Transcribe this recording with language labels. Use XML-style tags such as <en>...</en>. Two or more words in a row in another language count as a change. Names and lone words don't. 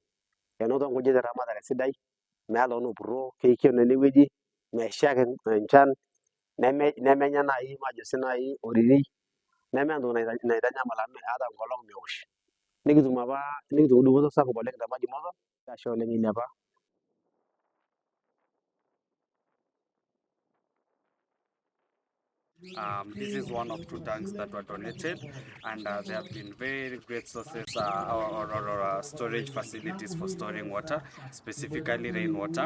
<mas>Enoto nkujit eramatare sidai, meeta oltung'ani opurroo, keikeno enewueji, mesha enchan, nemenya nai majo sinai oriri, nemeeta entoki naitanyamal amu ata enkolong' meosh. Nikitum dupoto sapuk oleng te Majimoto, ashe oleng ILEPA.</mas> <en>This is one of 2 tanks that were donated, and they have been very great sources or storage facilities for storing water, specifically rainwater.</en>